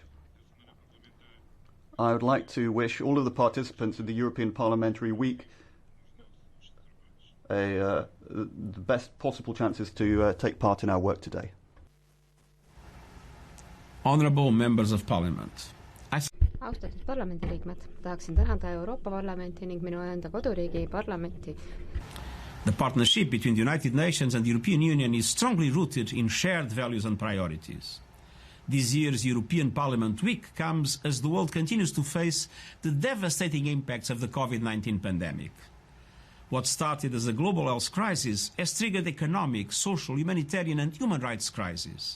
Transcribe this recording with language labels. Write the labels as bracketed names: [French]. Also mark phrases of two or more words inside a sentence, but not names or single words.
[English] I would like to wish all of the participants in the European Parliamentary Week the best possible chances to take part in our work today. Honourable members of Parliament. [Estonian] Austatud parlamendiliikmed, tahaksin tänada Euroopa Parlamenti ning minu enda koduriigi parlamenti. [English] The partnership between the United Nations and the European Union is strongly rooted in shared values and priorities. This year's European Parliament Week comes as the world continues to face the devastating impacts of the COVID-19 pandemic. What started as a global health crisis has triggered economic, social, humanitarian and human rights crises.